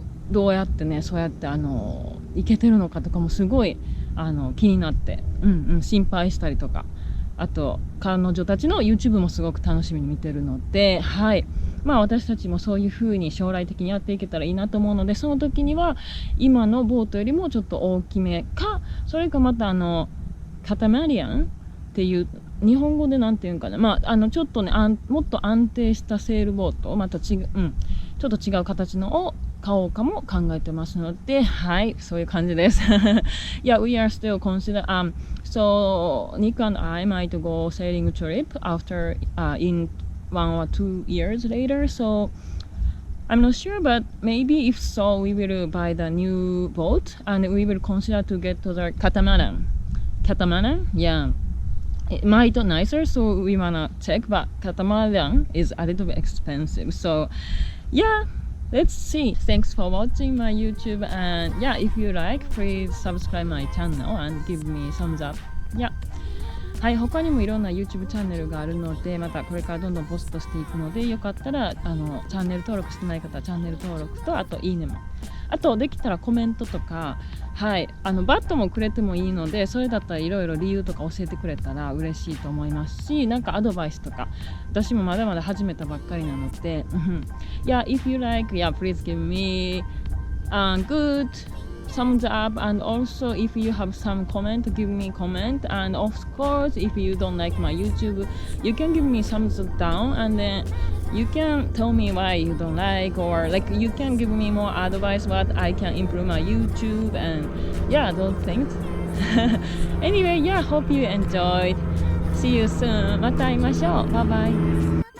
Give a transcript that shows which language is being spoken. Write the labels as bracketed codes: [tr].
[ja] どうやってね、そうやって行けてるのかとかもすごい気になって、心配したりとか、あと彼女たちの YouTube もすごく楽しみに見てるので、私たちもそういう風に将来的にやっていけたらいいなと思うので、その時には今のボートよりもちょっと大きめか、それかまたカタマリアンっていう日本語でなんていうかな、ちょっとねもっと安定したセールボート、またちょっと違う形のを買おうかも考えてますので、そういう感じです。 [en] Yeah, we are still consider so Nick and I might go sailing trip after in 1 or 2 years later, so I'm not sure, but maybe if so we will buy the new boat and we will consider to get to the catamaran. Yeah, it might be nicer, so we wanna check, but catamaran is a little bit expensive, so yeah, let's see. Thanks for watching my YouTube, and if you like, please subscribe my channel and give me thumbs up. [ja] はい、他にもいろんな YouTube チャンネルがあるので、またこれからどんどんポストしていくので、よかったらチャンネル登録してない方はチャンネル登録と、あといいねも、あとできたらコメントとか、はい、バットもくれてもいいので、それだったらいろいろ理由とか教えてくれたら嬉しいと思いますし、なんかアドバイスとか、私もまだまだ始めたばっかりなので、 [en] Yeah, if you like, yeah, please give me good thumbs up, and also if you have some comment, give me comment, and of course if you don't like my YouTube, you can give me thumbs down, and then you can tell me why you don't like, or like you can give me more advice what I can improve my YouTube, and yeah, those things. Anyway, yeah, hope you enjoyed. See you soon. [ja] また会いましょう。バイバイ。